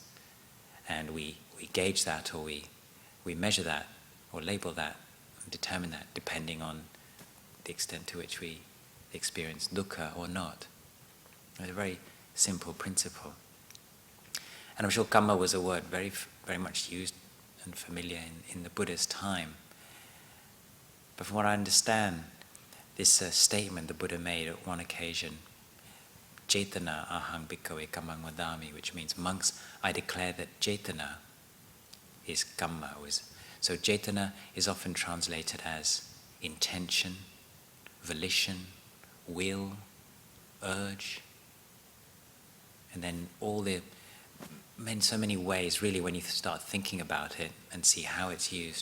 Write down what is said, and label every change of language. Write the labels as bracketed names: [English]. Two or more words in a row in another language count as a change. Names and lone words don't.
[English] And we gauge that, or we measure that, or label that, determine that, depending on the extent to which we experience dukkha or not. It's a very simple principle. And I'm sure Kamma was a word very, very much used and familiar in the Buddha's time. But from what I understand, this statement the Buddha made at one occasion, [Pali] Cetana ahang bhikkhave kammang vadami, [English] which means, monks, I declare that Cetana is Kamma. So Cetana is often translated as intention, volition, will, urge, and then so many ways, really, when you start thinking about it and see how it's used.